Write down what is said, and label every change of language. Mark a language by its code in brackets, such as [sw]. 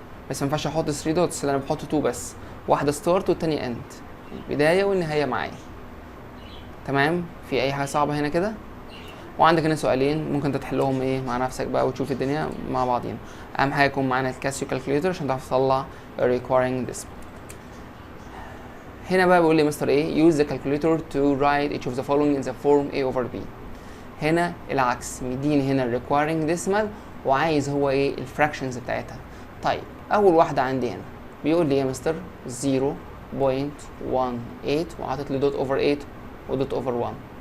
[ar] بس ما ينفعش احط 3 دوتس، انا بحط 2 بس، واحده ستارت والثانيه اند، البدايه والنهايه معايا. تمام؟ في اي حاجه صعبه هنا كده؟ وعندك هنا سؤالين ممكن تحلهم ايه مع نفسك بقى وتشوف الدنيا مع بعضين. اهم حاجه يكون معانا الكاسيو كالكوليتر عشان تعرف تطلع requiring decimal. هنا بقى بيقول لي مستر ايه؟ [en] use the calculator to write each of the following in the form a over b. [ar] هنا العكس، مديني هنا requiring decimal وعايز هو ايه؟ الفراكشنز بتاعتها. طيب اول واحده عندي هنا بيقول لي ايه يا مستر؟ 0.18 وحاطط لي دوت اوفر 8 ودوت اوفر 1.